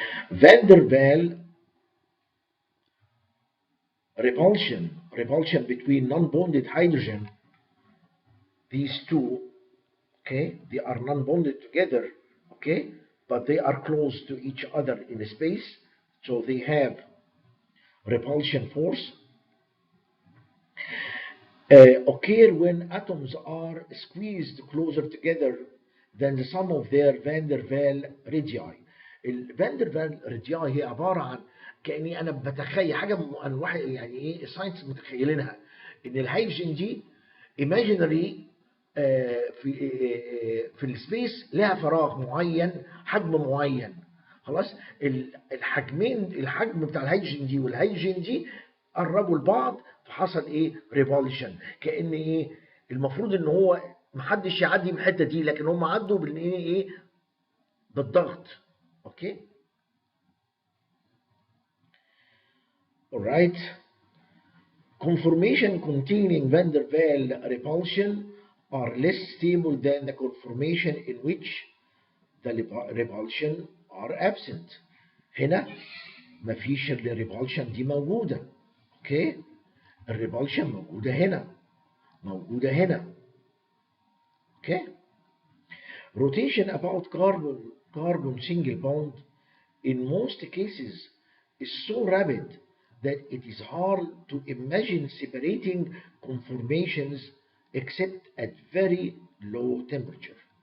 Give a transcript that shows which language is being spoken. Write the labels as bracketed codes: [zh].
[en] Van der Waal repulsion between non-bonded hydrogen, these two, okay, they are non-bonded together, okay, but they are close to each other in space, so they have repulsion force. Occur when atoms are squeezed closer together than the sum of their van der Waal radii. [ar] الفان der Waal radii هي عباره عن كاني انا بتخيل حاجه من واحد يعني ايه الساينس متخيلينها ان الهيدروجين دي ايماجينري في السبيس لها فراغ معين، حجم معين. خلاص، الحجم بتاع الهيدروجين دي والهيدروجين دي قربوا لبعض، فحصل ايه؟ ريفولشن. كأن ايه؟ المفروض ان هو محدش يعدي من الحته دي، لكن هم عدوا بالايه؟ بالضغط. اوكي؟ alright. [en] Conformation containing van der Waal repulsion are less stable than the conformation in which the repulsion are absent. [ar] هنا مفيش الريبولشن دي موجودة. اوكي؟ الريبولشن موجودة هنا، موجودة هنا. [en] Okay? Rotation about carbon single bond in most cases is so rapid that it is hard to imagine separating conformations except at very low temperature.